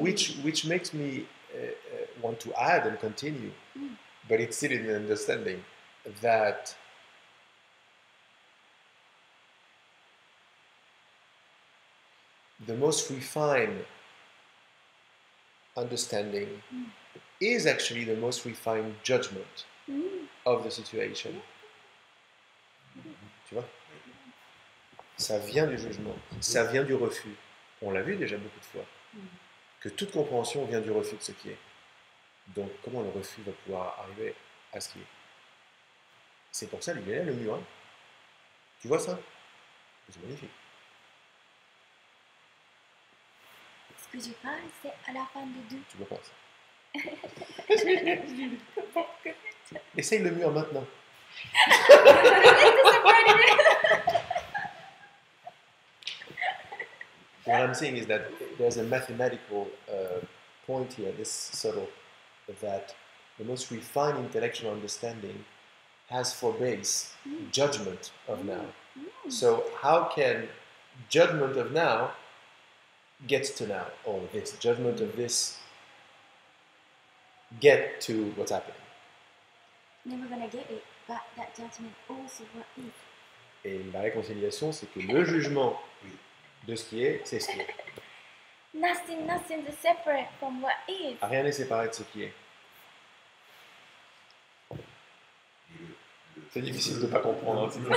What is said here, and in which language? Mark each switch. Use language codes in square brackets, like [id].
[en] Which makes me want to add and continue, but it's still in the understanding that the most refined understanding is actually the most refined judgment of the situation. [fr] Tu vois? Ça vient du jugement, ça vient du refus. On l'a vu déjà beaucoup de fois, que toute compréhension vient du refus de ce qui est. Donc comment le refus va pouvoir arriver à ce qui est? C'est pour ça, il est là, le mur. Hein. Tu vois ça? C'est magnifique. Ce que je parle, c'est à la fin de deux. Tu vois pas ça? Essaye le mur maintenant. [en] What I'm saying is that there's a mathematical point here, this subtle, that the most refined intellectual understanding has for base judgment of now. So how can judgment of now get to now, or this judgment of this get to what's happening? Never gonna get it, but that judgment also what is. [fr] Et la réconciliation, c'est que le jugement de ce qui est, c'est ce qui est. [en] Nothing is separate from what is. [fr] Rien n'est séparé de ce qui est. C'est difficile de ne pas comprendre.